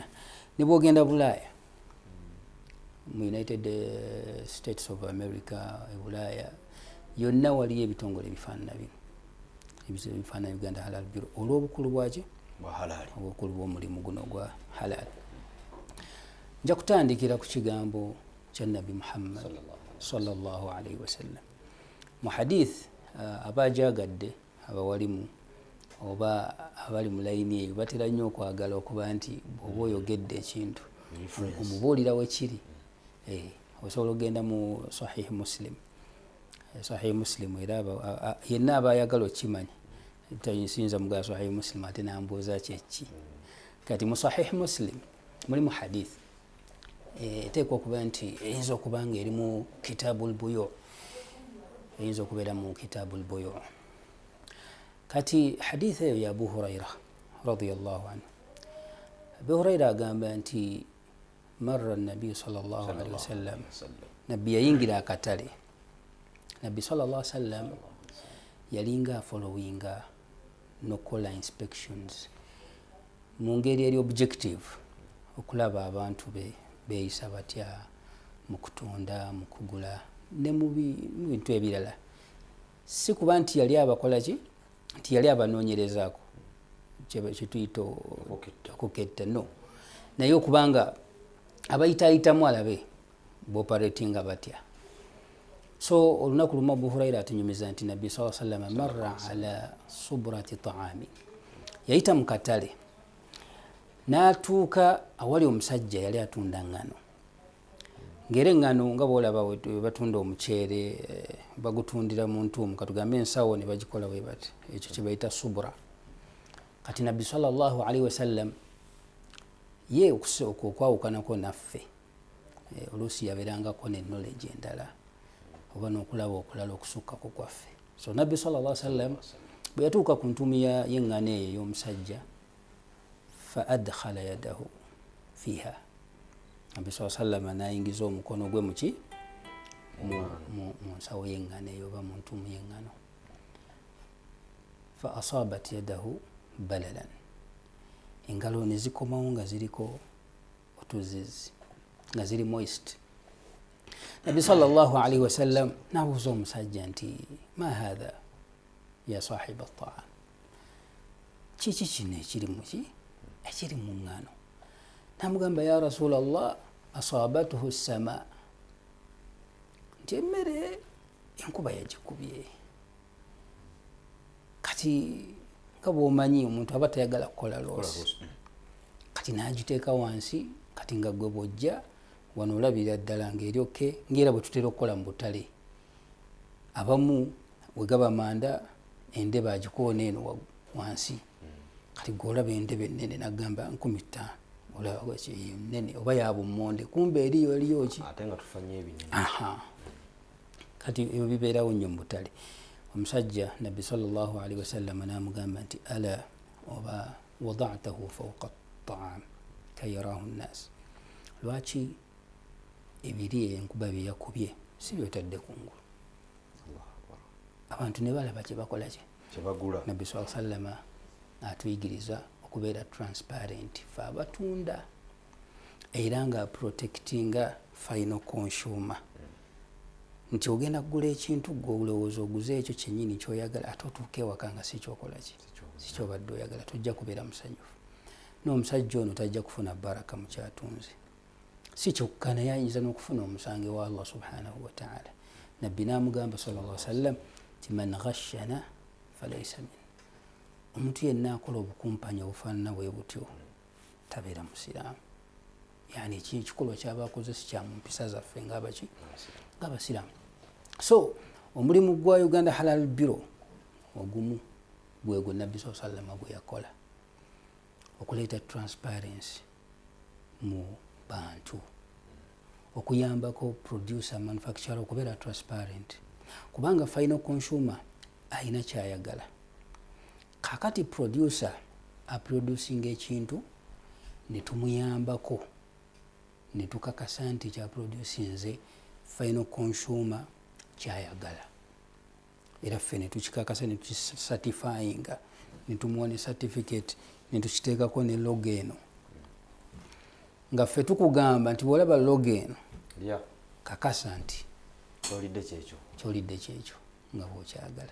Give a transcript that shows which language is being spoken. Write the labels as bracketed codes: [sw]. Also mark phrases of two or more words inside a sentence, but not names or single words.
[lg] Ne bw'ogenda Bulaaya, mu United States of America, Bulaaya yonna waliyo ebitongole ebifaanana bino ebifaanana Uganda Halal Bureau olw'obukulu bwaki? Obukulu bw'omulimu guno gwa halal. Nja kutandikira ku kigambo kya Nabi Muhammad [ar] صلى الله عليه وسلم. [lg] Mu hadith abaajagadde abawalimu oba abali mu layini eyo batera nnyo okwagala okuba nti bw'oba oyogedde ekintu omubuulira we kiri. Osobola okugenda mu Sahih Muslim. Sahih Muslim era yenna aba ayagala okimanya tayinza mugala Sahih Muslim ate nambuuza kyeki. Kati mu Sahih Muslim mulimu hadith eteekwa okuba nti eyinza okuba nga eri mu Kitabul Buyu', eyinza okubeera mu Kitabul Buyu'. Kati hadith eyo ya Abu Huraira [ar] رضي الله عنه. Abu Huraira [lg] agamba nti [ar] مر النبي صلى الله عليه وسلم, [lg] nabbi yayingira akatale. Nabbi [ar] صلى الله عليه وسلم [lg] yalinga followinga nokola inspections mu ngeri eri objective, okulaba abantu beeyisa batya mu kutunda, mu kugula ne mu bintu ebirala. Si kuba nti yali abakola ki, nti yali abanoonyerezaako, kyetuyita okuketta no naye okubanga abayitaayitamu alabe booperatinga batya. So olunaku lumu Abu Huraira atunyumiza nti Nabbi [ar] صلى الله عليه وسلم مر على صبرة طعام, [lg] yayita mu katale n'atuuka awali omusajja yali atunda ngano. Ngere ngano nga boolaba batunda omuceere bagutundira mu ntuumu, katugambe ensawo ne bagikola bwe bati, ekyo kye bayita subra. Kati Nabbi [ar] صلى الله عليه وسلم [lg] ye okwawukanako naffe oluusi yabeerangako ne knowledge endala oba n'okulaba okulala okusukkako kwaffe. So Nabbi [ar] صلى الله عليه وسلم [lg] bwe yatuuka ku ntuumu y'eŋŋano eyo ey'omusajja, [ar] فأدخل يده فيها, [lg] Nabbi [ar] صلى الله عليه وسلم [lg] n'ayingiza omukono gwe muki mu nsawo y'eŋŋano eyo oba mu ntuumu y'eŋŋano. [ar] فأصابت يده بللا, [lg] engalo ne zikomawo nga ziriko otuzizi nga ziri moist. [ar] Nabbi صلى الله عليه وسلم [lg] n'abuuza omusajja nti [ar] ما هذا يا صاحب الطعام, [lg] kiki kino ekiri mu ŋŋano? [ar] Namugamba يا رسول الله أصابته السماء, [lg] nti emmere enkuba yagikubye. Kati nga bw'omanyi omuntu aba tayagala kukola loosi, kati n'agiteeka wansi. Kati nga gwe bw'ojja wano olabira ddala ng'eryoke ng'era bwe tutera okukola mu butale. Abamu we gaba manda endebe agikoona eno wansi, kati gw'olaba endebe ennene n'agamba 15,000 olaba nnene oba yabummonde, kumbe eriyo ki ate nga tufanye ebinene. Kati ebyo bibeerawo nnyo mu butale. Omusajja Nabbi [ar] صلى الله عليه وسلم [lg] n'amugamba nti [ar] ألا وضعته فوق الطعام كي يراه الناس, [lg] lwaki ebiri enkuba bye yakubye si byotadde kungulu, abantu ne balaba kye bakola kye bagula. Nabbi [ar] صلى الله عليه وسلم [lg] atuyigiriza okubeera transparent fe abatunda era nga protectinga [en] final consumer, [lg] nti ogenda kugula ekintu gwe olowooza oguze ekyo kyennyini kyoyagala ate otuuka ewaka nga si kyokola si kyobadde oyagala, tojja kubeera musanyufu. N'omusajja ono tajja kufuna baraka mu kyatunze, si kyokka naye ayinza n'okufuna omusange wa [ar] الله سبحانه وتعالى. [lg] Nabbi n'amugamba [ar] صلى الله عليه وسلم تي من غشنا فليس من, [lg] omuntu yenna akola obukumpanya obufaanana bwe butyo tabeera musiraamu. Yani ekikolwa ky'abakoze si kya mu mpisa zaffe ng'abasiraamu. So omulimu gwa Uganda Halal Bureau ogumu gwegwe Nabbi [ar] صلى الله عليه وسلم [lg] gwe yakola, okuleeta transparency mu bantu, okuyambako [en] producer manufacturer [lg] okubeera transparent, kubanga [en] final consumer [lg] ayina kyayagala. Kakati producer aproducing ekintu ne tumuyambako ne tukakasa nti kya producinze [en] final consumer [lg] kyayagala, era ffe ne tukikakasa ne tukisatifyinga ne tumuwa ne certificate ne tukiteekako ne logo eno, nga ffe tukugamba nti bw'olaba logo eno kakasa nti kyolidde kyekyo nga bw'okyagala.